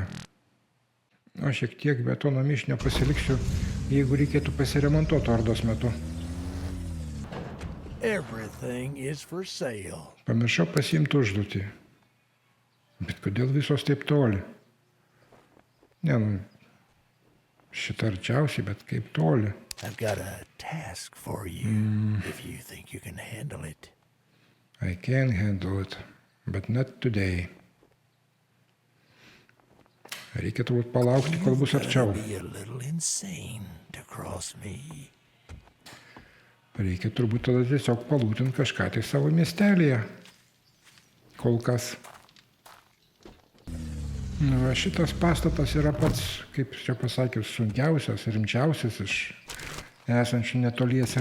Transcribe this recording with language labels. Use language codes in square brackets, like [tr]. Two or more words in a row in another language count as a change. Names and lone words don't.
[lt] O šiek tiek betono mišinio pasiliksiu, jeigu reikėtų pasiremontuoti ordos metu. Pamiršau pasiimti užduotį. Bet kodėl visos taip toli? Ne, nu, šitą arčiausiai, bet kaip toli. [en] I can handle it, but not today. [lt] Reikia turbūt palaukti, kol bus arčiau. Reikia turbūt tada tiesiog palūtinti kažką tai savo miestelėje. Kol kas. Nu, šitas pastatas yra pats, kaip čia pasakius, sunkiausias, rimčiausias iš esančių netoliese.